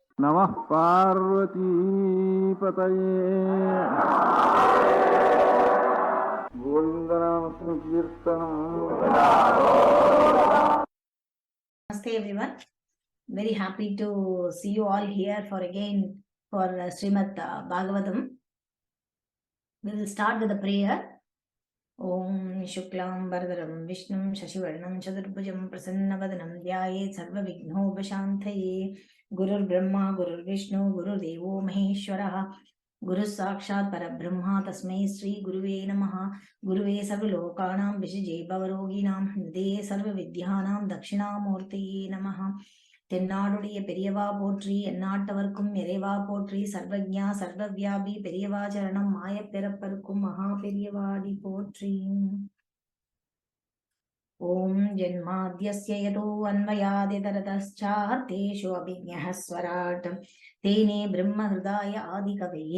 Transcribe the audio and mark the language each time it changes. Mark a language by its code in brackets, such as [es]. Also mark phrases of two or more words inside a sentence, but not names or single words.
[sa] नमः पार्वती पतये गोविन्दानाम् सङ्कीर्तनम्. [en] Namaste everyone. Very happy to see you all here for Srimad Bhagavatam. We will start with a prayer. [sa] ओम् शुक्लम् भरधरम् विष्णुम् शशिवर्णम् चतुर्भुजम् प्रसन्नवदनम् ध्याये सर्व विघ्नोपशान्तये. गुरुर् ब्रह्मा गुरुर् विष्णु गुरुर् देवो महेश्वरः गुरु साक्षात् परब्रह्म तस्मै श्री गुरवे नमः गुरवे सर्वलोकानाम् विशिजे भवरोगिणाम् हृदये सर्व विद्यानाम् दक्षिणामूर्तिये नमः. [ta] தென்னாடுடைய பெரியவா போற்றி எந்நாட்டவர்க்கும் இறைவா போற்றி சர்வஜா சர்வவியாபி பெரியவா சரணம் மாயப் பிறப்பருக்கும் மகா பெரியவாடி போற்றி. [sa] ओम् जन्माद्यस्य यतो अन्वयादितरतश्चार्थेषु अभिज्ञः स्वराट् तेने ब्रह्महृताय आदिकवये